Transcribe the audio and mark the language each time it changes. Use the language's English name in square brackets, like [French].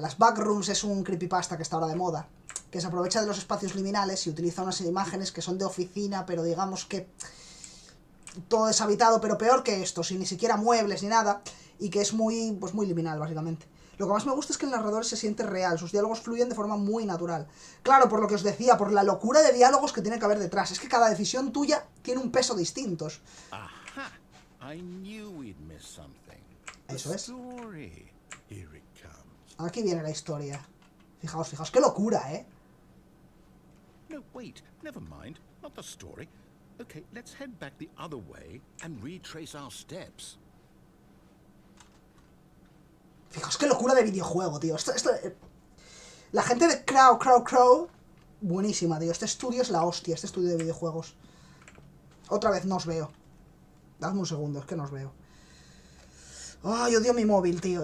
[Spanish] Las backrooms es un creepypasta que está ahora de moda, que se aprovecha de los espacios liminales y utiliza unas imágenes que son de oficina, pero digamos que todo deshabitado, pero peor que esto, sin ni siquiera muebles ni nada, y que es muy, pues muy liminal, básicamente. Lo que más me gusta es que el narrador se siente real, sus diálogos fluyen de forma muy natural. Claro, por lo que os decía, por la locura de diálogos que tiene que haber detrás. Es que cada decisión tuya tiene un peso distinto. Aha! [English] I knew we'd missed something. [Spanish] Eso es. [English] Story. Here it comes. [Spanish] Aquí viene la historia. Fijaos, fijaos, qué locura, ¿eh? [English] No, wait. Never mind. Not the story. Okay, let's head back the other way and retrace our steps. [Spanish] Fijaos qué locura de videojuego, tío. La gente de Crow, buenísima, tío. Este estudio es la hostia, este estudio de videojuegos. Otra vez no os veo. Dadme un segundo, es que no os veo. Ay, odio mi móvil, tío.